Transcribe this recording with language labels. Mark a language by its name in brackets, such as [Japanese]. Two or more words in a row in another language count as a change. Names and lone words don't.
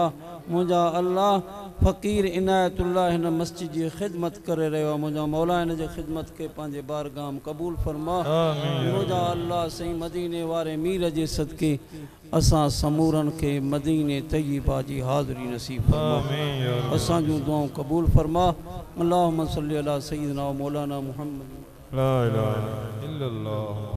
[Sindhi] मुंहिंजा अल्लाह फ़कीर इनायतुल्लाह हिन मस्जिद जी ख़िदमत करे रहियो आहे। मुंहिंजा मौला हिन जी ख़िदमत के पंहिंजे बारगाह में क़बूल फरमा। मुंहिंजा अल्लाह सही मदीने वारे मीर जे सदके असां समूरन के मदीने तय्यबा जी हाज़िरी नसीब फरमा। असां जूं दुआऊं क़बूल फरमा। [Arabic] اللهم صل على سيدنا مولانا محمد. لا إله إلا الله.